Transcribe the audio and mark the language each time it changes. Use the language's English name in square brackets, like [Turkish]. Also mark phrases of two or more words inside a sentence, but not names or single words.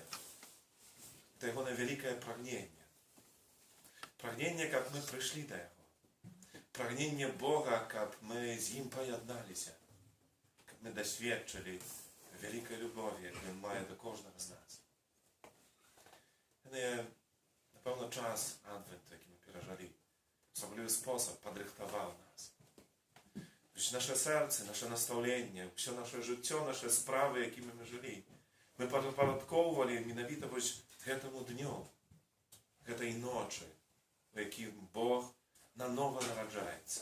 [Ukrainian] Це Його велике прагнення. Прагнення, як ми прийшли до Його. Прагнення Бога, як ми з Ним поєдналися. Як ми досвідчили великої любові, яку Він має до кожного з нас. [Polish] Pełno czas Adwentu, jaki my przeżyli, w особливий sposób podrychtował nas. Nasze serce, nasze nastawienie, все nasze życie, nasze sprawy, jakimi my żyli, my podporządkowali mianowito temu dniu, tej nocy, w jakiej Bóg na nowo narodzaється.